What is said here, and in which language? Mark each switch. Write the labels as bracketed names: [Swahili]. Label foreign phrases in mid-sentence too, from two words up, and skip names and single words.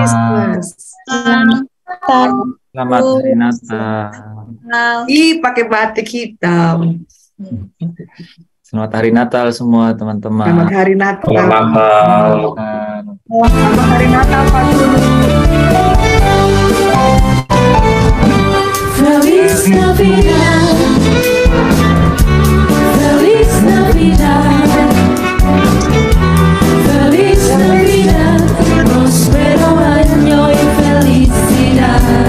[Indonesian] Christmas. Selamat hari Natal. Ih, pakai batik hitam. Selamat hari Natal semua teman-teman. Selamat hari Natal. Selamat Natal. Selamat hari Natal, Pak Guru. [Spanish] Feliz Navidad, Feliz Navidad, Feliz Navidad, próspero año y felicidad.